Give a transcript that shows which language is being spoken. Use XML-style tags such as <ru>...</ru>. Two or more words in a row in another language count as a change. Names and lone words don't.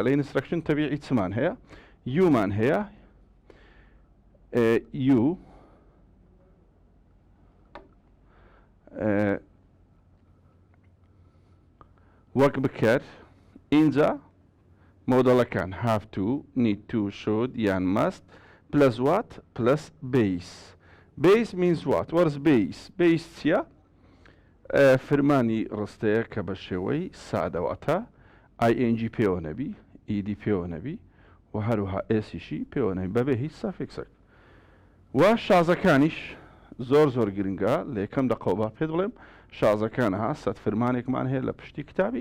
<ckb>لە ئینستراکشن تەبیعی چمان هەیە؟ یومان هەیە، یو وەک بکەر اینجا مۆدەڵەکان</ckb> <en>have to, need to, should</en> <ckb>یان</ckb> <en>must plus what plus base. Base means what? What is base? Base چیە؟</en> <ckb>فرمانی ڕستەیە کە بە شێوەی سادەواتە ing پێوە نەبی، ed پێوە نەبی و هەروەها ئێسیشی پێوە نەبی بەبێ هیچ سافێکسێک. و شازەکانیش زۆر گرنگە لە یەکەم دەقەوە پێ دڵێم شازەکانها سەد فرمانێکمان هەیە لە پشتی کتابی.</ckb>